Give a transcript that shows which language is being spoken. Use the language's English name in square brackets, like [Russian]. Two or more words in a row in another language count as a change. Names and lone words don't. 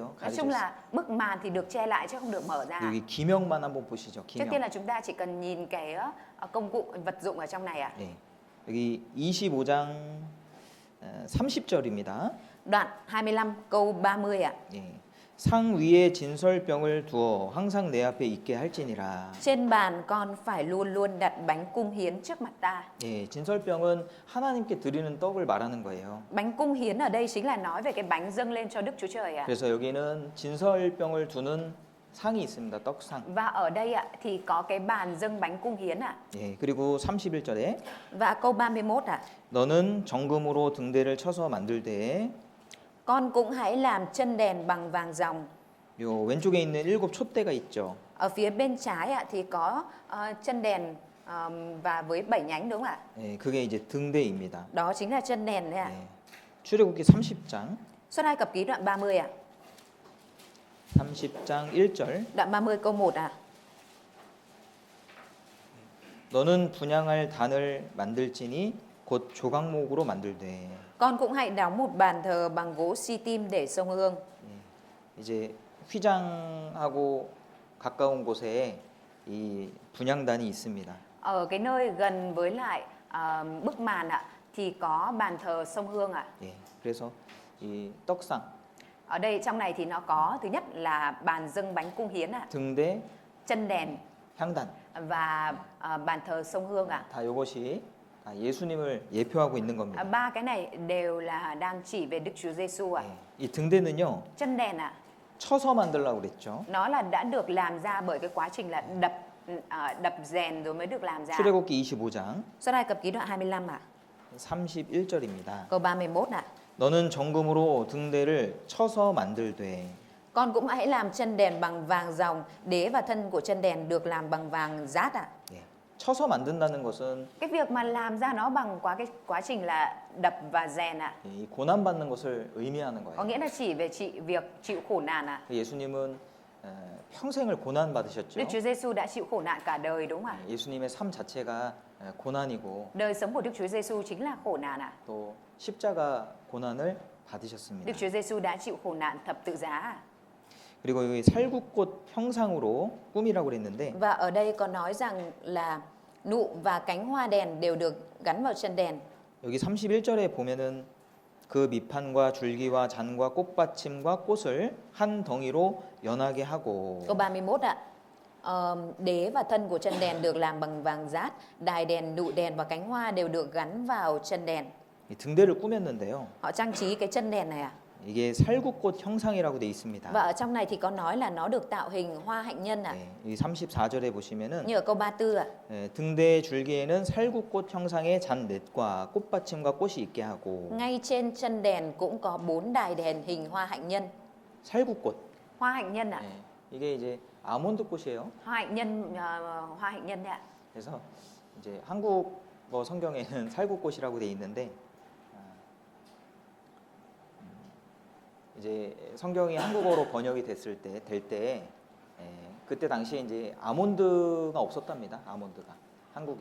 [Vietnamese] Nói [Korean] 가려져 [Vietnamese] chung [Korean] 있어요. [Vietnamese] là bức màn thì được che lại chứ không được mở ra. [Korean] 여기 기명만 한번 보시죠. [Vietnamese] Trước [Korean] 기명. [Vietnamese] tiên là chúng ta chỉ cần nhìn cái công cụ vật dụng ở trong này ạ. [Korean] 예. 여기 25장 30절입니다. [Vietnamese] Đoạn 25 câu 30 ạ. [Korean] 예. 상 위에 진설병을 두어 항상 내 앞에 있게 할지니라. [Vietnamese] Trên bàn con phải luôn luôn đặt bánh cung hiến trước mặt ta. [Korean] 예, 진설병은 하나님께 드리는 떡을 말하는 거예요. [Vietnamese] Bánh cung hiến ở đây chính là nói về cái bánh dâng lên cho Đức Chúa Trời ạ. [Korean] 그래서 여기는 진설병을 두는 상이 있습니다. 떡상. [Vietnamese] Và ở đây ạ thì có cái bàn dâng bánh cung hiến ạ. [Korean] 예, 그리고 31절에 [Vietnamese] Và câu 31 ạ. [Korean] 너는 정금으로 등대를 쳐서 만들 때에 [Vietnamese] Con cũng hãy làm chân đèn bằng vàng ròng. [Korean] 요 왼쪽에 있는 7 촛대가 있죠. [Vietnamese] Ở phía bên trái ạ thì có chân đèn và với 7 nhánh đúng không ạ? [Korean] 예, 그게 이제 등대입니다. [Vietnamese] Đó chính là chân đèn đấy ạ. [Korean] 예. 출애굽기 30장 [Vietnamese] Xuất Ai Cập ký đoạn 30 ạ. [Korean] 30 30장 1절. [Vietnamese] Đoạn 30 câu 1 ạ. [Korean] 너는 분향할 단을 만들지니 곧 조각목으로 만들되. [Vietnamese] Con cũng hãy đóng một bàn thờ bằng gỗ si-tim để xông hương. [Korean] 이제 휘장하고 가까운 곳에 이 분향단이 있습니다. [Vietnamese] Ở cái nơi gần với lại bức màn ạ thì có bàn thờ xông hương ạ. [Korean] 예, 그래서 이 떡상, [Vietnamese] Ở đây trong này thì nó có thứ nhất là bàn dâng bánh cung hiến ạ, [Korean] 등대, [Vietnamese] chân đèn [Korean] 향단 [Vietnamese] và bàn thờ xông hương ạ. [Korean] 다 이것이 다 예수님을 예표하고 있는 겁니다. [Vietnamese] Ba cái này đều là đang chỉ về Đức Chúa Giêsu ạ. [Korean] 예, 이 등대는요 [Vietnamese] Chân đèn ạ, [Korean] 쳐서 만들려고 그랬죠. [Vietnamese] nó là đã được làm ra bởi cái quá trình là đập rèn rồi mới được làm ra. [Korean] 출애굽기 25장 [Vietnamese] Xuất Ai Cập ký đoạn 25 ạ. [Korean] 31절입니다. [Vietnamese] Câu 31 ạ. [Korean] 너는 정금으로 등대를 쳐서 만들되. [Vietnamese] Con cũng hãy làm chân đèn bằng vàng ròng, đế và thân của chân đèn được làm bằng vàng rát ạ. [Korean] 예, 쳐서 만든다는 것은 [Vietnamese] Cái việc mà làm ra nó bằng cái quá trình là đập và rèn ạ. [Korean] 이 고난 받는 것을 의미하는 [Vietnamese] Có [Korean] 거예요. [Vietnamese] nghĩa là chỉ về việc chịu khổ nạn ạ. [Korean] 예수님은 평생을 고난 받으셨죠. [Vietnamese] Đức Chúa Giêsu đã chịu khổ nạn cả đời đúng không ạ? [Korean] 예수님의 삶 자체가 고난이고 [Vietnamese] Đời sống của Đức Chúa Giêsu chính là khổ nạn ạ. [Korean] 또 십자가 고난을 받으셨습니다. [Vietnamese] Đức Chúa Giêsu đã chịu khổ nạn thập tự giá ạ. [Korean] 그리고 여기 살구꽃 형상으로 꾸미라고 그랬는데 [Vietnamese] Và ở đây có nói rằng là nụ và cánh hoa đèn đều được gắn vào chân đèn. [Korean] 여기 31절에 보면은 그 밑판과 줄기와 잔과 꽃받침과 꽃을 한 덩이로 연하게 하고. [Vietnamese] Câu 31 ạ. Đế và thân của chân đèn được làm bằng vàng rát, đài đèn, nụ đèn và cánh hoa đều được gắn vào chân đèn. [Korean] 이 등대를 꾸몄는데요. [Vietnamese] Họ trang trí cái chân đèn này ạ. [Korean] 이게 살구꽃 형상이라고 돼 있습니다. [Vietnamese] Và ở trong này thì có nói là nó được tạo hình hoa hạnh nhân ạ. [Korean] 이 34절에 보시면은 [Vietnamese] Như ở câu 34 ạ. [Korean] 등대의 줄기에는 살구꽃 형상의 잔넷과 꽃받침과 꽃이 있게 하고. [Vietnamese] Ngay trên chân đèn cũng có 4 đài đèn hình hoa hạnh nhân. [Korean] 살구꽃. [Vietnamese] Hoa hạnh nhân ạ. [Korean] 이게 이제 아몬드 꽃이에요. [Vietnamese] Hoa hạnh nhân, hoa hạnh nhân đấy ạ. [Korean] 그래서 이제 한국어 성경에는 살구꽃이라고 돼 있는데 이제 성경이 한국어로 번역이 됐을 때 그때 당시에 이제 아몬드가 없었답니다. 아몬드가 한국에.